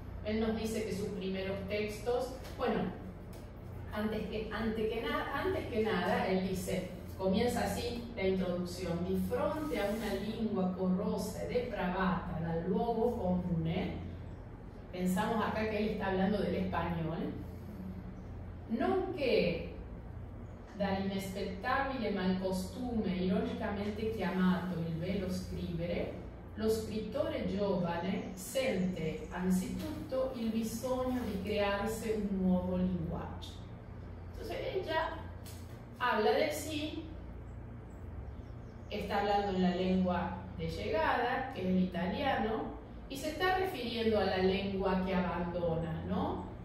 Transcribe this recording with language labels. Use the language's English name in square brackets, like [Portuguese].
[Spanish] Él nos dice que sus primeros textos, bueno, antes que nada, él dice, comienza así la introducción: [Italian] di fronte a una lingua corrosa e depravata dal luogo comune. [Spanish] Pensamos acá que él está hablando del español. [Italian] Nonché dall'inaspettabile malcostume ironicamente chiamato il velo scrivere, lo scrittore giovane sente anzitutto il bisogno di crearsi un nuovo linguaggio. [Spanish] Entonces ella habla de sí, está hablando en la lengua de llegada, que es el italiano, y se está refiriendo a la lengua que abandona, ¿no?